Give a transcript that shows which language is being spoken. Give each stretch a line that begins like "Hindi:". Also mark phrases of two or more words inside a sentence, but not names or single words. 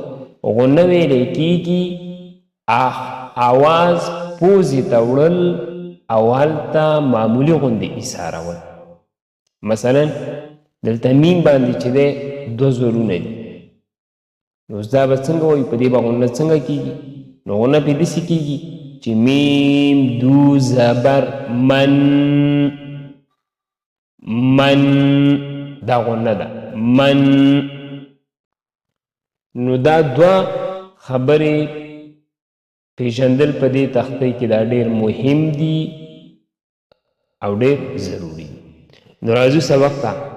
Pashto: غنه ویلی کېږي اواز پوزې ته وړل او هلته معمولي غوندې ایسارول. مثلا دلته میم باندې چې دی دوه زورونه دي، نو اوس دا به څنګه وایو؟ په دې به غنه څنګه کېږي؟ نو غنه پې داسې کېږي چې میم دو زبر من، من دا غنه ده، من. نو دا دوه خبرې پیژندل په دې تختې کې دا ډېر مهم دي او ډېر ضروري دي. نو راځو سبق ته.